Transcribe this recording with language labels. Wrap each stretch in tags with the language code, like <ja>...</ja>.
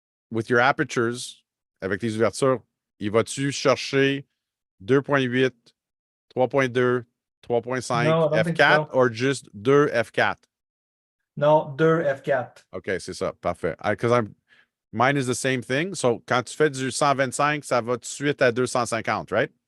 <en>With your apertures,</en> <fr>avec les ouvertures, il va-tu chercher 2.8, 3.2, 3.5 F4</fr> <en>or just 2 F4? No, 2 F4.</en> <fr>OK, c'est ça. Parfait.</fr> <en>Because mine is the same thing.</en> <fr>So, quand tu fais du 125, ça va tout de suite à 250, right?</fr>